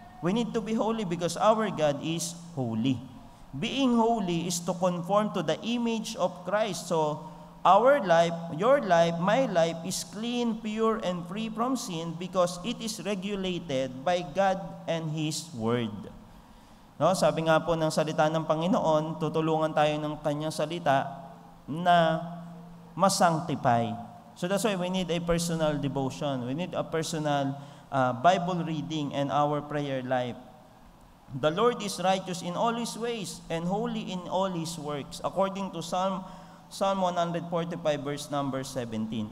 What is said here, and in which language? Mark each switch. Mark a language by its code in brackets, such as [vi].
[en] We need to be holy because our God is holy. Being holy is to conform to the image of Christ. So, our life, your life, my life is clean, pure, and free from sin because it is regulated by God and His Word. [tl] No, sabi nga po ng salita ng Panginoon, tutulungan tayo ng Kanyang salita na masanctify. [en] So that's why we need a personal devotion. We need a personal Bible reading and our prayer life. The Lord is righteous in all His ways and holy in all His works, according to Psalm 145, verse number 17.